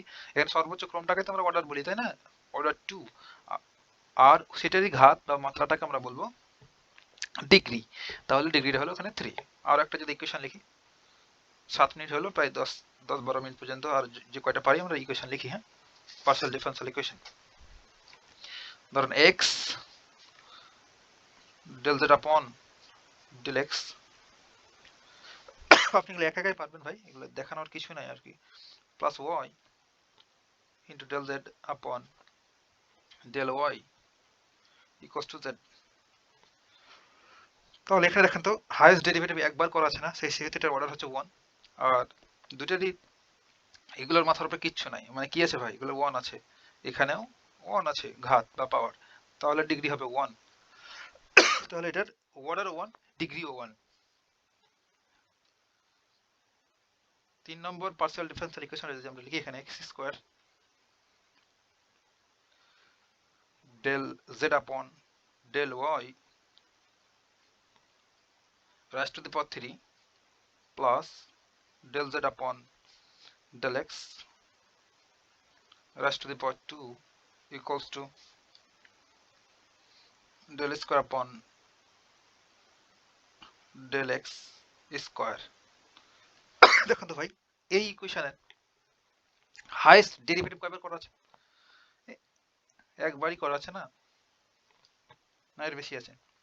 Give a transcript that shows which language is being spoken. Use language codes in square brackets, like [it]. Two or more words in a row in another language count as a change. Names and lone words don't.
[bn] এখানে সর্বোচ্চ ক্রমটাকে তো আমরা অর্ডার বলি, তাই না? অর্ডার 2, আর সেটারই ঘাত বা মাত্রাটাকে আমরা বলবো ডিগ্রি। তাহলে ডিগ্রিটা হলো এখানে 3। আর একটা যদি ইকুয়েশন লিখি, 7 মিনিট হলো, প্রায় 10-12 মিনিট পর্যন্ত, আর যে কয়টা পারি আমরা ইকুয়েশন লিখি, হ্যাঁ? [en] partial differential equation. [bn] ধরুন [en] x del z upon del x, [bn] আপনি এগুলো একা একাই পারবেন ভাই, এগুলো দেখানোর কিছু নাই আর কি। প্লাস [en] y into del z upon del y equals to z. [bn] তাহলে এখানে দেখেন তো, [en] highest derivative [bn] একবার করা আছে না, সেই সেহেতু এটার অর্ডার হচ্ছে 1। আর দুটারই এগুলোর মাথার উপরে কিচ্ছু নাই, মানে কি আছে ভাই, এগুলো 1 আছে, এখানেও 1 আছে ঘাত বা পাওয়ার। তাহলে ডিগ্রি হবে 1। তাহলে এটার অর্ডারও 1, ডিগ্রিও 1। 3 নম্বর [en] partial differential equation [bn] যদি আমরা লিখি, এখানে [en] x square del z upon del y raised to the power 3 plus del z upon del x raised to the power 2 equals to del square upon del x স্কয়ার। [bn] দেখুন তো ভাই, এই ইকুয়েশনের [en] highest derivative [bn] কয়বার করা আছে? একবারই করা আছে না, না এর বেশি আছে?